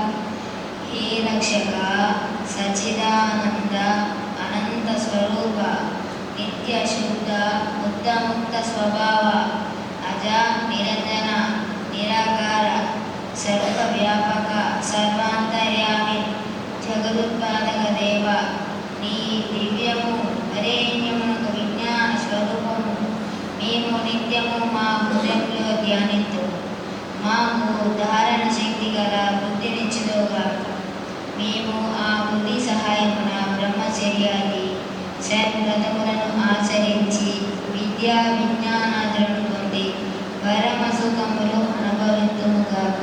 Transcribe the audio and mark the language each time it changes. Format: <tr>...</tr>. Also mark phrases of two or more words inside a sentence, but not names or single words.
<sa>हे रक्षक सच्चिदानंद अनंत स्वरूप नित्य शुद्ध बुद्ध मुक्त स्वभाव अज निरंजन निराकार सर्वव्यापक सर्वांतर्यामी जगदुत्पादक देव</sa> <te>నీ దివ్యము వరేణ్యమునకు విజ్ఞాన స్వరూపము మేము నిత్యము మా హృదయంలో ధ్యానిత్తు. మాకు ధారణ శక్తి గల బుద్ధినిచ్చుదుగాక. మేము ఆ బుద్ధి సహాయమున బ్రహ్మచర్యాది సద్వ్రతములను ఆచరించి విద్యా విజ్ఞానాదులను పొంది పరమ సుఖములు అనుభవింతుముగాక.</te>